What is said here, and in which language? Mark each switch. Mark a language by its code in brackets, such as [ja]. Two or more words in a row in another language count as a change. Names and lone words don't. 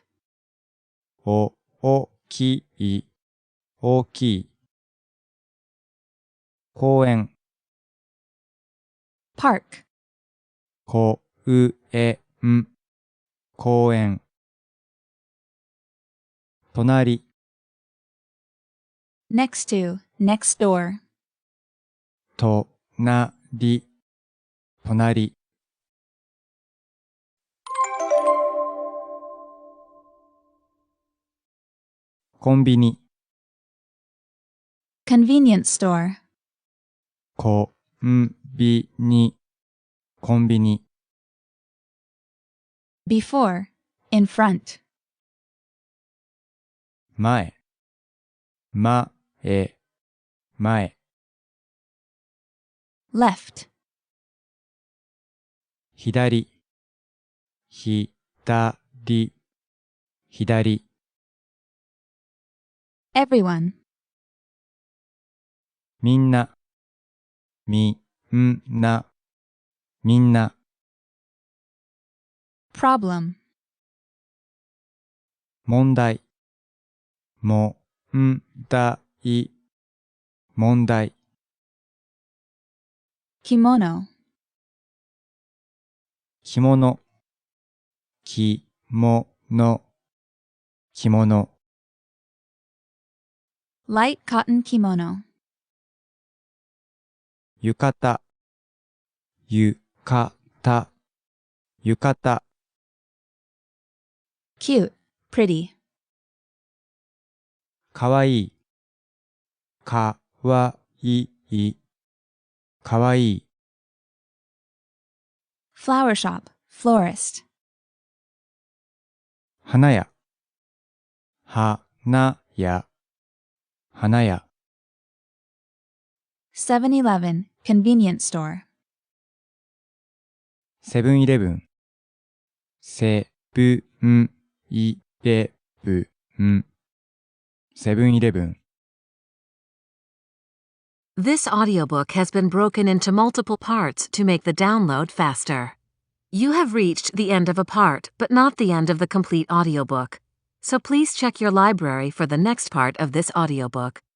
[ja] 大きい。大きい。公園。 [en] Park. [ja] 公園。公園。隣。 [en] Next to, next door. [ja] 隣。隣。コンビニ。 [en] Convenience store. [ja] コンビニ。コンビニ。 [en] Before, in front. [ja] 前。前。前。 [en] Left. [ja] 左。左。左。 [en] Everyone. [ja] みんな。みんな。みんな。 [en] Problem. [ja] 問題。問題。問題。 [en] Kimono. [ja] 着物。着物。着物。 [en] Light cotton kimono. [ja] 浴衣。浴衣。浴衣。 [en] Cute, pretty. [ja] かわいい。かわいい。 かわいい。 [en] Flower shop, florist. [ja] 花屋。花屋。花屋。 [en] 7-Eleven, convenience store. [ja] セブンイレブン。セブンイレブン。セブンイレブン。 [en] This audiobook has been broken into multiple parts to make the download faster. You have reached the end of a part, but not the end of the complete audiobook. So please check your library for the next part of this audiobook.